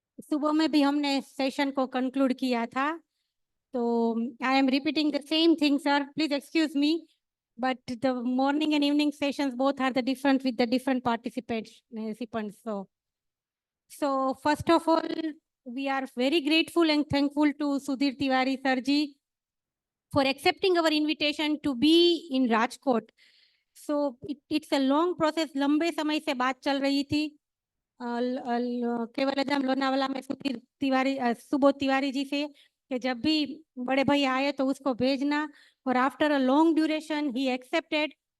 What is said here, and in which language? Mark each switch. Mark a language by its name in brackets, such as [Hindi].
[Hindi] सुबह में भी हमने सेशन को कंक्लूड किया था, तो [English] I am repeating the same thing sir, please excuse me, but the morning and evening sessions both are the different with the different participants. So first of all, we are very grateful and thankful to Sudhir Tiwari sir ji for accepting our invitation to be in Rajkot. So it's a long process, [Hindi] लंबे समय से बात चल रही थी। केवलधाम लोनावाला में सुबोध तिवारी जी से कि जब भी बड़े भाई आए तो उसको भेजना, और [English] After a long duration ही accepted.